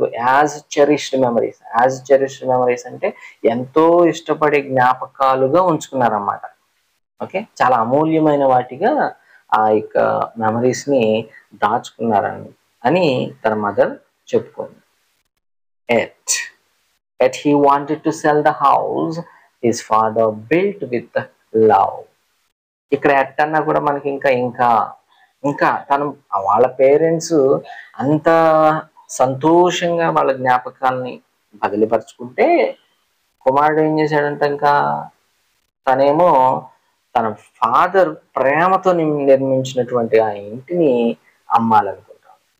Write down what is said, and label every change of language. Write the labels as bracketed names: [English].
[English] As cherished memories. [Telugu] As cherished memories అంటే ఎంతో ఇష్టపడే జ్ఞాపకాలుగా ఉంచుకున్నారన్నమాట. ఓకే, చాలా అమూల్యమైన వాటిగా ఆ యొక్క మెమరీస్ని దాచుకున్నారని అని తన mother చెప్పుకుంది. [English] Yet he wanted to sell the house his father built with love. [Telugu] ఇక్కడ ఎట్టన్నా కూడా మనకి ఇంకా ఇంకా ఇంకా తను వాళ్ళ పేరెంట్స్ అంత సంతోషంగా వాళ్ళ జ్ఞాపకాలని బదిలీపరుచుకుంటే కుమారుడు ఏం చేశాడంట, ఇంకా తనేమో తన ఫాదర్ ప్రేమతో నిర్మించినటువంటి ఆ ఇంటిని అమ్మాలనుకుంటాడు.